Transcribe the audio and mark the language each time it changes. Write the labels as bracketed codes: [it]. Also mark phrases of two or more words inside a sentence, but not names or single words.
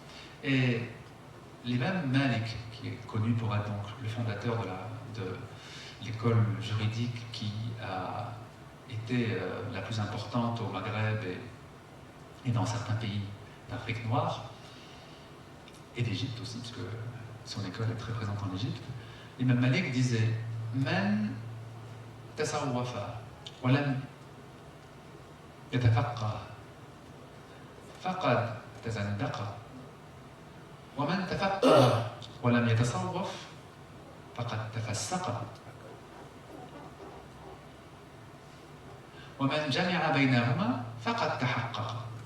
[fr] Et l'imam Malik, qui est connu pour être donc le fondateur l'école juridique qui a été la plus importante au Maghreb et dans certains pays d'Afrique noire, et d'Égypte aussi, parce que son école est très présente en Égypte. L'imam Malik disait [ar] من تصوف ولم يتفقه فقد تزندق ومن تفقه ولم يتصوف فقد تفسق ومن جمع بينهما فقد تحقق.